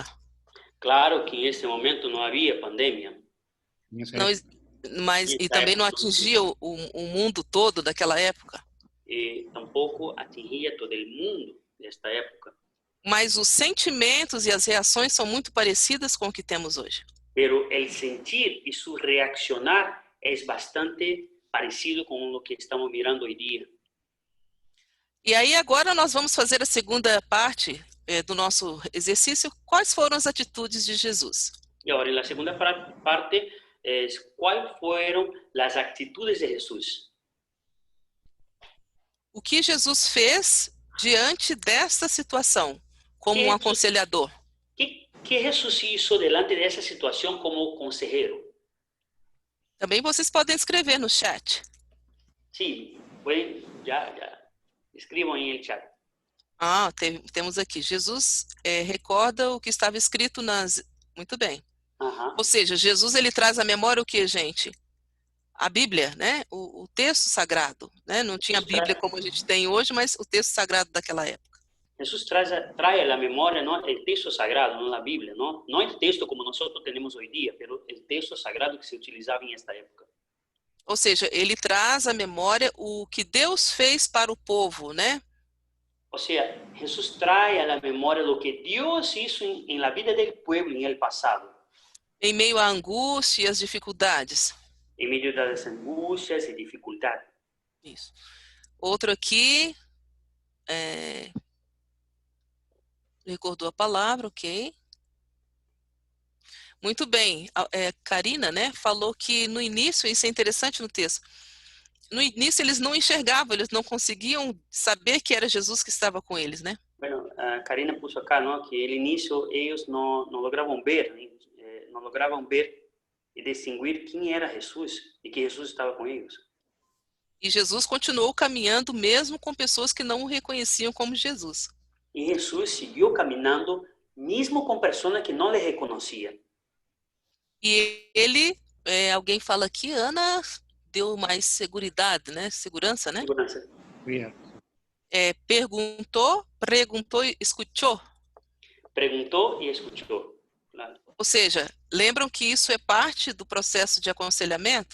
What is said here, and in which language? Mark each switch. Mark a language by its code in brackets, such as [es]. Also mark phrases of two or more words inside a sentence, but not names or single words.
[pt] Claro que nesse momento não havia pandemia. Não, mas e também não atingia o mundo todo daquela época. tampouco atingia todo o mundo nesta época. Mas os sentimentos e as reações são muito parecidas com o que temos hoje. [es] Pero el sentir y su reaccionar es bastante parecido con lo que estamos mirando hoy día. [pt] E aí agora nós vamos fazer a segunda parte do nosso exercício. Quais foram as atitudes de Jesus? [es] Y ahora en la segunda parte es cuáles fueron las actitudes de Jesús. [pt] O que Jesus fez diante desta situação, como um aconselhador? [es] ¿Qué Jesús hizo delante de esa situación como consejero? [pt] Também vocês podem escrever no chat. [es] Sí, pueden, ya, escriban en el chat. [pt] Temos aqui. Jesus recorda o que estava escrito nas... Muito bem. Ou seja, Jesus ele traz à memória o que, gente? A Bíblia, né? O texto sagrado, né? Não tinha a Bíblia como a gente tem hoje, mas o texto sagrado daquela época. [es] Jesús trae a la memoria, ¿no?, el texto sagrado, no la Biblia, no el texto como nosotros tenemos hoy día, pero el texto sagrado que se utilizaba en esta época. [pt] Ou seja, ele traz à memória o que Deus fez para o povo, né? [es] O sea, Jesús trae a la memoria lo que Dios hizo en la vida del pueblo en el pasado. [pt] Em meio à angústia e às dificuldades. [es] En medio de las angustias y dificultades. [pt] Isso. Outro aqui, recordou a palavra, ok. Muito bem. Karina, né, falou que no início, isso é interessante no texto, no início eles não enxergavam, eles não conseguiam saber que era Jesus que estava com eles, né? [es] Bueno, Karina puso acá, ¿no?, que el inicio ellos no lograban ver, no lograban ver y distinguir quién era Jesús y que Jesús estaba con ellos. [pt] E Jesus continuou caminhando mesmo com pessoas que não o reconheciam como Jesus. [es] Y Jesús siguió caminando mismo con personas que no le reconocían. [pt] E ele, alguém fala aqui, Ana deu mais seguridade, né? Segurança, né? Segurança. Perguntou e escutou. Perguntou e escutou. Claro. Ou seja, lembram que isso é parte do processo de aconselhamento?